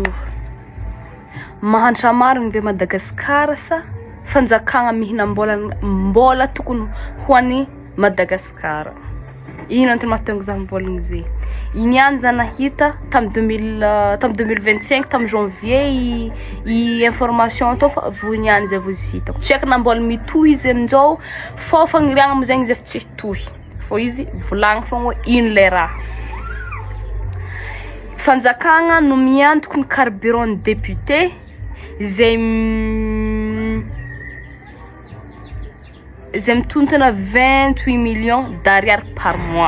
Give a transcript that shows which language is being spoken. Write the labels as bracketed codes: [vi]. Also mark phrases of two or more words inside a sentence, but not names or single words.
[mg] Mahantra marigny ve Madagascar sa fanjakagna mbola tokony ho an'i Madagascar. Ino antony mahatonga za mivolagna ze. Igny ihany za nahita tam 2025 tam janvier i information to fa vognihany zay vozy hitako. Tsy haiko na mbola mitohy izy amin'izao fô fagniriagna am'zegny izy efa tsy tohy. Fô izy volagny fogna ino le raha. Fanjakagna no miantoko ny carburant député zay mitontana [fr] 28 millions d'ariary par mois.